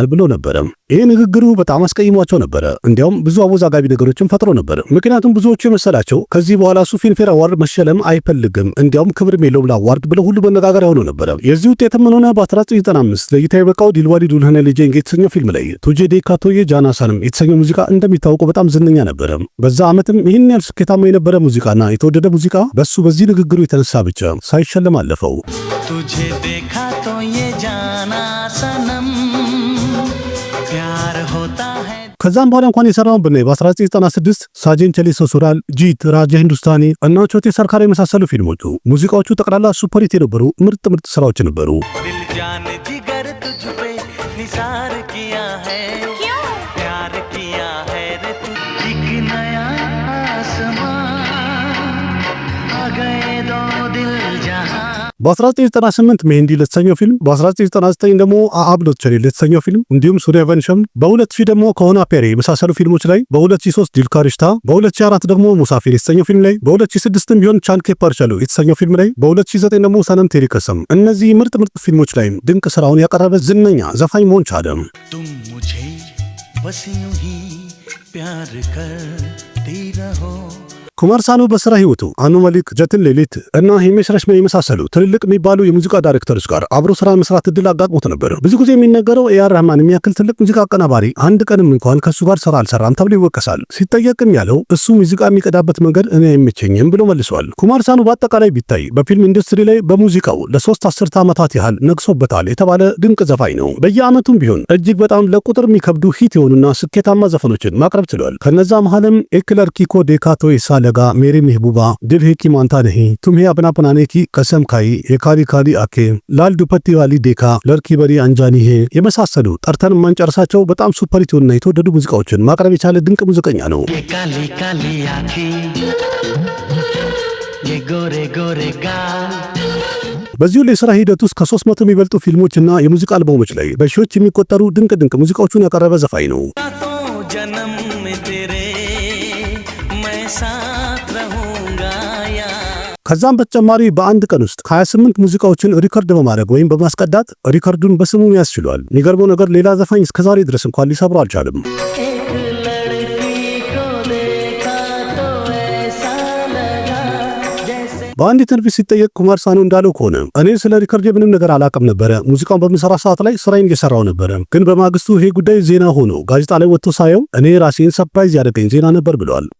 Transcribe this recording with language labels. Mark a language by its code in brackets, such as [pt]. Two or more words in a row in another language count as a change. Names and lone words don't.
[am] ብሎ ነበረ። ይህ ንግግሩ በጣም አስቀይሟቸው ነበረ። እንዲያውም ብዙ አወዛጋቢ ነገሮችን ፈጥሮ ነበር። ምክንያቱም ብዙዎቹ የመሰላቸው ከዚህ በኋላ እሱ ፊልምፌር አዋርድ መሸለም አይፈልግም፣ እንዲያውም ክብርም የለውም ለአዋርድ ብለው ሁሉ መነጋገሪያ ሆኖ ነበረ። የዚህ ውጤትም ሆነ በ1995 ለይታ የበቃው ዲልዋሊ ዱልሃኔ ሌጄንጌ የተሰኘው ፊልም ላይ ቱጄ ዴካቶዬ ጃናሳንም የተሰኘው ሙዚቃ እንደሚታወቀው በጣም ዝነኛ ነበረ። በዛ ዓመትም ይህን ያህል ስኬታማ የነበረ ሙዚቃና የተወደደ ሙዚቃ በሱ በዚህ ንግግሩ የተነሳ ብቻ ሳይሸለም አለፈው። [hi] तुझे देखा तो ये जाना सनम प्यार होता है [am] ከዛም በኋላ እንኳን የሰራውን ብናይ በ1996 ሳጀን ቸሊ ሰሱራል፣ ጂት፣ ራጃ ሂንዱስታኒ እና ቾቴ ሰርካር የመሳሰሉ ፊልሞቹ ሙዚቃዎቹ ጠቅላላ ሱፐርሂት የነበሩ ምርጥ ስራዎች ነበሩ። [hi] दिल जान जिगर तुझ पे निसार किया है क्यों प्यार किया है रे तू एक नया आसमां आ गए दो दिल जहां [am] በ1998 ሜንዲ ለተሰኘው ፊልም፣ በ1999 ደግሞ አአብ ሎቸሪ ለተሰኘው ፊልም እንዲሁም ሱሪያቨንሸም፣ በ2000 ደግሞ ከሆና ፔሪ የመሳሰሉ ፊልሞች ላይ፣ በ2003 ዲልካሪሽታ፣ በ2004 ደግሞ ሙሳፊር የተሰኘው ፊልም ላይ፣ በ2006 ቢሆን ቻንኬ ፓርቻሎ የተሰኘው ፊልም ላይ፣ በ2009 ደግሞ ሰነም ቴሪ ከሰም እነዚህ ምርጥ ፊልሞች ላይ ድንቅ ስራውን ያቀረበ ዝነኛ ዘፋኝ መሆን ቻለ። [hi] तुम मुझे बस यूं ही प्यार करती रहो [am] ኩማር ሳኑ በስራ ህይወቱ አኑ መሊክ፣ ጀትን ሌሊት እና ሂሜሽ ረሽሜ የመሳሰሉ ትልልቅ የሚባሉ የሙዚቃ ዳይሬክተሮች ጋር አብሮ ስራ መስራት እድል አጋጥሞት ነበር። ብዙ ጊዜ የሚነገረው ኤአር ረህማን የሚያክል ትልቅ ሙዚቃ አቀናባሪ አንድ ቀንም እንኳን ከሱ ጋር ስራ አልሰራም ተብሎ ይወቀሳል። ሲጠየቅም ያለው እሱ ሙዚቃ የሚቀዳበት መንገድ እኔ አይመቸኝም ብሎ መልሷል። ኩማር ሳኑ በአጠቃላይ ቢታይ በፊልም ኢንዱስትሪ ላይ በሙዚቃው ለ3 አስርተ ዓመታት ያህል ነግሶበታል የተባለ ድንቅ ዘፋኝ ነው። በየዓመቱም ቢሆን እጅግ በጣም ለቁጥር የሚከብዱ ሂት የሆኑና ስኬታማ ዘፈኖችን ማቅረብ ችሏል። ከነዛ መሃልም ኤክለር ኪኮ ዴካቶ ሳለጋ ሜሪ ሜህቡባ ድል ሄኪ ማንታ ነሂ ቱምሄ አብናपनानेኪ कसम खाई የካሊ ካሊ አኬ ላል ዱፐቲ ዋሊ ዴካ ለርኪ በሪ አንጃኒ ሄ የመሳሰሉ ጠርተን ማንጨርሳቸው በጣም ሱፐርሂት እና የተወደዱ ሙዚቃዎችን ማቅረብ የቻለ ድንቅ ሙዚቀኛ ነው። [hi] ये काली काली आँखें ये गोरे गोरे गाल [am] በዚሁ የሥራ ሂደት ውስጥ ከ300 የሚበልጡ ፊልሞችና የሙዚቃ አልበሞች ላይ በሺዎች የሚቆጠሩ ድንቅ ሙዚቃዎችን ያቀረበ ዘፋኝ ነው። [hi] जन्म में तेरे मैं साथ रहूंगा या [am] ከዛም በተጨማሪ በአንድ ቀን ውስጥ 28 ሙዚቃዎችን ሪከርድ በማድረግ ወይም በማስቀዳት ሪከርዱን በስሙ ያስችሏል። የሚገርመው ነገር ሌላ ዘፋኝ እስከዛሬ ድረስ እንኳን ሊሰብረው አልቻለም። በአንድ ኢንተርቪው ሲጠየቅ ኩማር ሳኑ እንዳለው ከሆነ እኔ ስለ ሪከርድ ምንም ነገር አላውቅም ነበረ። ሙዚቃውን በምሰራ ሰዓት ላይ ስራዬን እየሰራው ነበረ። ግን በማግስቱ ይሄ ጉዳይ ዜና ሆኖ ጋዜጣ ላይ ወጥቶ ሳየው እኔ ራሴን ሰርፕራይዝ ያደረገኝ ዜና ነበር ብለዋል።